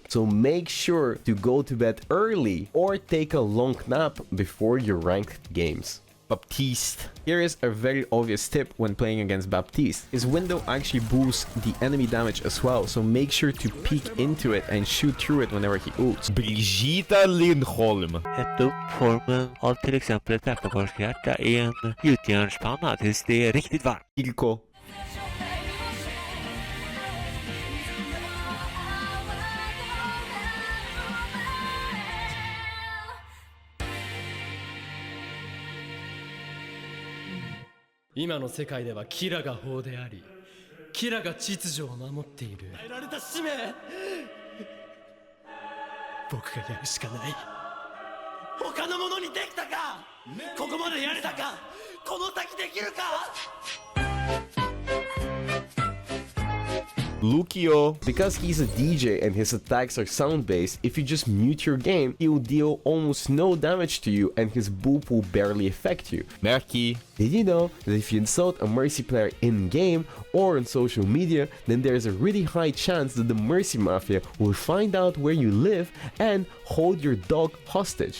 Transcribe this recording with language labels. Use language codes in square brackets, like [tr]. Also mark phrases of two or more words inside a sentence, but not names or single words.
[en] So make sure to go to bed early or take a long nap before your ranked games. Baptiste. Here is a very obvious tip when playing against Baptiste. His window actually boosts the enemy damage as well, so make sure to peek into it and shoot through it whenever he ults. Brigitte Lindholm. [sv] Hetta upp formen av till exempel ett väckarkorshjärta i en gjutjärnspanna tills det är riktigt varmt. [en] Kiriko. [ja] 今の世界ではキラが法であり、キラが秩序を守っている。与えられた使命。僕がやるしかない。他の者にできたか。ここまでやれたか。この先できるか。 [en] Lucio. Because he's a DJ and his attacks are sound-based, if you just mute your game, he will deal almost no damage to you and his boop will barely affect you. Mercy. Did you know that if you insult a Mercy player in-game or on social media, then there's a really high chance that the Mercy Mafia will find out where you live and hold your dog hostage.